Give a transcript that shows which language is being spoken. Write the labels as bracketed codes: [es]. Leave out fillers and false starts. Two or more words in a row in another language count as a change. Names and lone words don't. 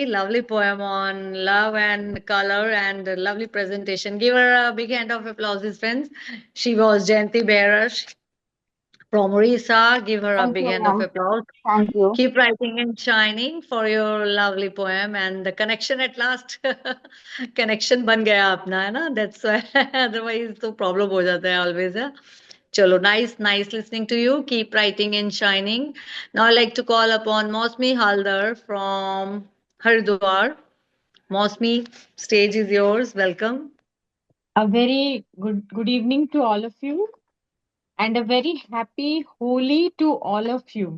[en] Lovely poem on love and color, and a lovely presentation. Give her a big hand of applause, friends. She was Jayanti Behera. From Orissa, give her a Thank big you, hand of ma'am. applause. Thank you. Keep writing and shining for your lovely poem and the connection at last. [hi] Connection ban gaya apna, है ना? [en] That's why. Otherwise, [hi] तो problem हो जाता है always. है Chalo, [en] nice listening to you. Keep writing and shining. Now I'd like to call upon Mausumi Halder from Haridwar. Mausumi, stage is yours. Welcome. A very good evening to all of you, and a very happy Holi to all of you.